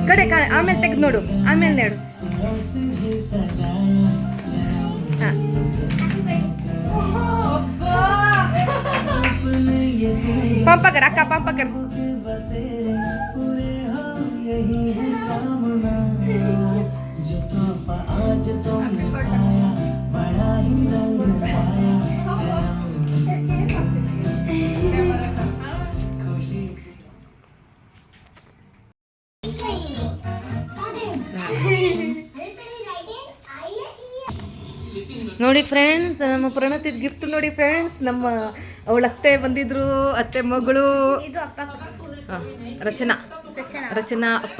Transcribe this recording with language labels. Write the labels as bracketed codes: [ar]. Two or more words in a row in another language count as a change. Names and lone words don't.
[kn] ಕಡೆ ಆಮೇಲೆ ತೆಗೆದು ನೋಡು, ಆಮೇಲೆ ನೋಡು. [hi] रस भी सजाया [kn] ಹಾ. [hi] अपने ये दिल [kn] ಪಂಪಕರ್ ಅಕ್ಕ ಪಂಪಕರ್. [hi] के बसेरे पूरे हो यही है कामना जो तोहफा आज तुमने पाया बड़ा ही रंग लाया खुशी [kn] ನೋಡಿ ಫ್ರೆಂಡ್ಸ್, ನಮ್ಮ ಪ್ರಣತಿದ್ ಗಿಫ್ಟ್ ನೋಡಿ ಫ್ರೆಂಡ್ಸ್. ನಮ್ಮ ಅವಳ ಅತ್ತೆ ಬಂದಿದ್ರು, ಅತ್ತೆ ಮಗಳು. ಇದು ಅಪ್ಪ ಹಾ, ರಚನಾ ರಚನಾ ಅಪ್ಪ.